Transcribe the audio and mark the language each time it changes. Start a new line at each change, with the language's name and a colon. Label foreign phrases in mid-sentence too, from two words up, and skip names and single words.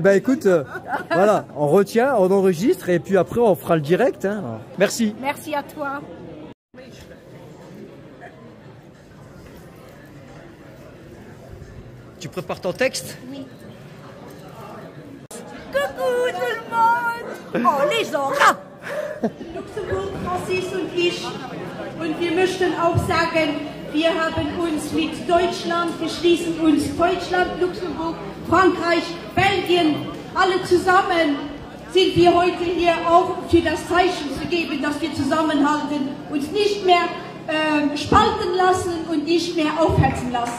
French: Eh ben écoute, voilà, on retient, on enregistre et puis après on fera le direct. Hein. Merci. Merci à toi. Tu prépares ton texte? Oui. Coucou tout le monde! Oh, les Orats!
German: Luxemburg, Francis und ich. Und wir möchten auch sagen, wir haben uns mit Deutschland, wir schließen uns Deutschland, Luxemburg, Frankreich, Belgien, alle zusammen sind wir heute hier auch für das Zeichen zu geben, dass wir zusammenhalten, uns nicht mehr spalten lassen und nicht mehr aufhetzen lassen.